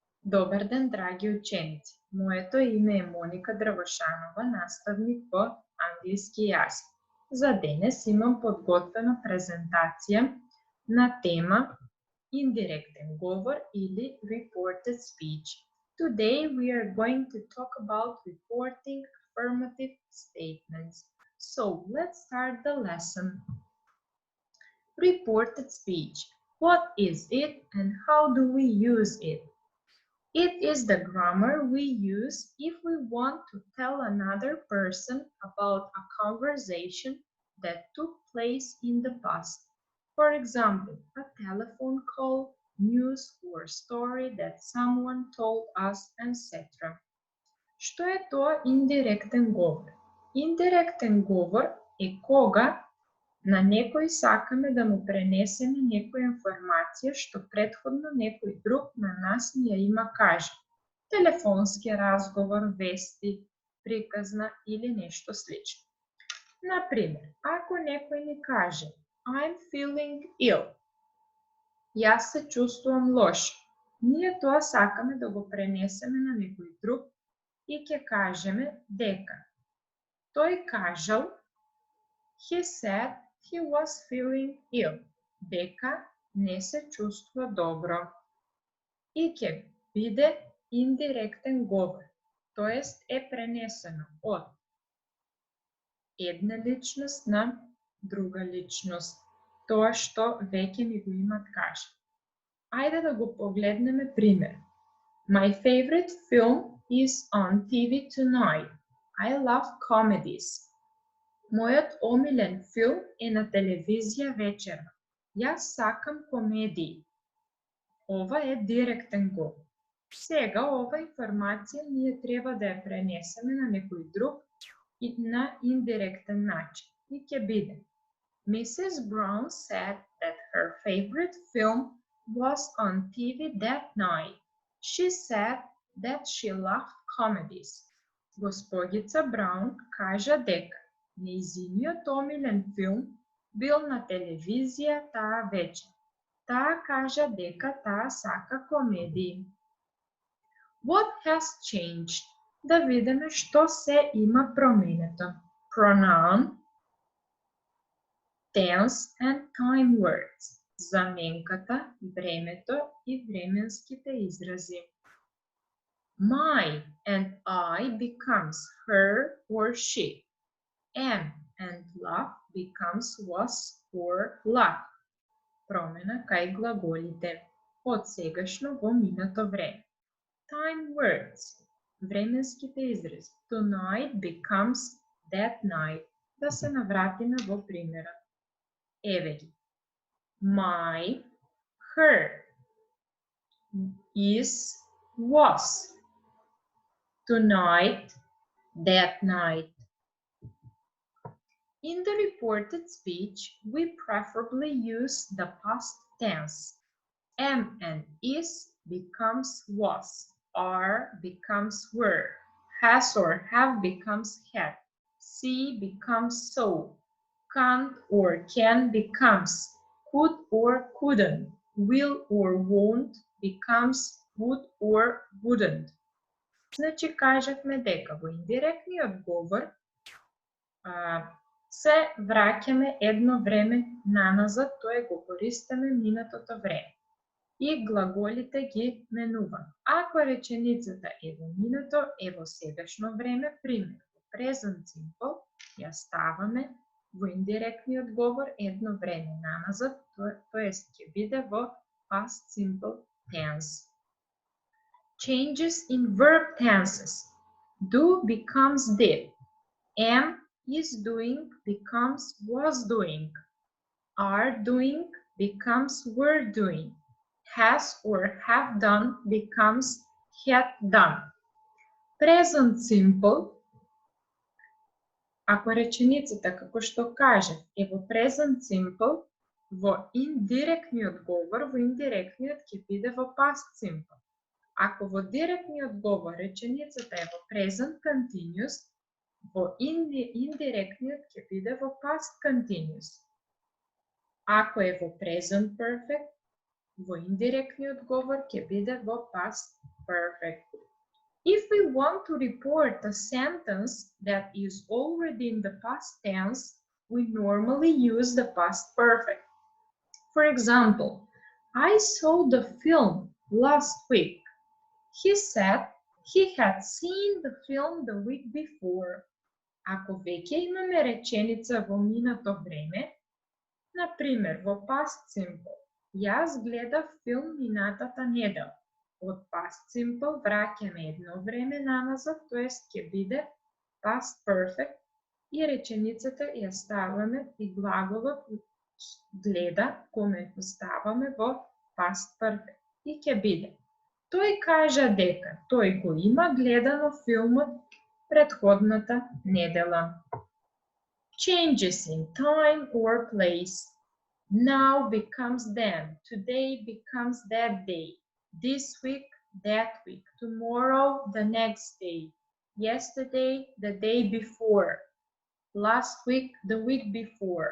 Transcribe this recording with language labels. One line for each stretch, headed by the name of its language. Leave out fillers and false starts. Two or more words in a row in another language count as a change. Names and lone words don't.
Macedonian: Добар ден, драги ученици! Моето име е Моника Дравошанова, наставник по английски јазик. За денес имам подготвена презентација на тема индиректен говор или
English: reported speech. Today we are going to talk about reporting affirmative statements. So let's start the lesson. Reported speech. What is it and how do we use it? It is the grammar we use if we want to tell another person about a conversation that took place in the past. For example, a telephone call, news or story that someone told us, etc.
Macedonian: Што е тоа индиректен говор? Индиректен говор е кога на некој сакаме да му пренесеме некоја информација што претходно некој друг на нас ни ја има каже. Телефонски разговор, вести, приказна или нешто слично. Например, ако некој ни каже
English: I'm feeling ill,
Macedonian: јас се чувствувам лошо, ние тоа сакаме да го пренесеме на некој друг и ќе кажеме дека тој кажал,
English: he said he was feeling ill,
Macedonian: дека не се чувствува добро. И ќе биде индиректен говор, тоест е пренесено од една личност на друга личност, тоа што веќе ни го имат каже. Ајде да го погледнеме пример.
English: My favorite film is on TV tonight. I love comedies.
Macedonian: Мојот омилен филм е на телевизија вечерва. Јас сакам комедии. Ова е директен говор. Сега ова информација ние треба да ја пренесеме на некој друг и на индиректен начин. И ќе биде Mrs.
English: Brown said that her favorite film was on TV that night. She said that she loved comedies.
Macedonian: Господица Браун кажа дека нејзиниот омилен филм бил на телевизија таа вечер. Таа кажа дека таа сака комедии.
English: What has changed?
Macedonian: Да видиме што се има променето.
English: Pronoun, tense and time words.
Macedonian: Заменката, времето и временските изрази.
English: My and I becomes her or she. Am and love becomes was or love.
Macedonian: Промена кај глаголите. Од сегашно во минато време.
English: Time words.
Macedonian: Временските изрази.
English: Tonight becomes that night.
Macedonian: Да се навратиме во примера. Еве ги.
English: My, her. Is, was. Tonight, that night. In the reported speech, we preferably use the past tense. Am and is becomes was, are becomes were, has or have becomes had, see becomes saw, can't or can becomes, could or couldn't, will or won't becomes would or wouldn't.
Macedonian: Значи кажавме дека во индиректниот говор се враќаме едно време наназад, тоа го користиме минатото време. И глаголите ги менуваме. Ако реченицата е во минато, е во сегашно време, пример, во
English: present simple,
Macedonian: ја ставаме во индиректниот говор едно време наназад, тоест ќе биде во
English: past simple tense. Changes in verb tenses. Do becomes did. Am, is doing becomes was doing. Are doing becomes were doing. Has or have done becomes had done. Present simple.
Macedonian: Ако реченицата, како што кажа, е во
English: present simple,
Macedonian: во индиректниот говор, во индиректниот ќе биде во
English: past simple.
Macedonian: Ако во директниот говор реченицата е во
English: present continuous,
Macedonian: во индиректниот ќе биде во
English: past continuous.
Macedonian: Ако е во
English: present perfect,
Macedonian: во индиректниот говор ќе биде во
English: past perfect. If we want to report a sentence that is already in the past tense, we normally use the past perfect. For example, I saw the film last week. He said he had seen the film the week before.
Macedonian: Ако веќе имаме реченица во минато време, например во
English: past simple,
Macedonian: јас гледав филм минатата недела. Од
English: past simple
Macedonian: враќаме едно време наназад, тоест ќе биде
English: past perfect
Macedonian: и реченицата ја ставаме и глаголот гледа коме ставаме во
English: past perfect
Macedonian: и ќе биде тој кажа дека тој го има гледано филмот претходната недела.
English: Changes in time or place. Now becomes then. Today becomes that day. This week, that week. Tomorrow, the next day. Yesterday, the day before. Last week, the week before.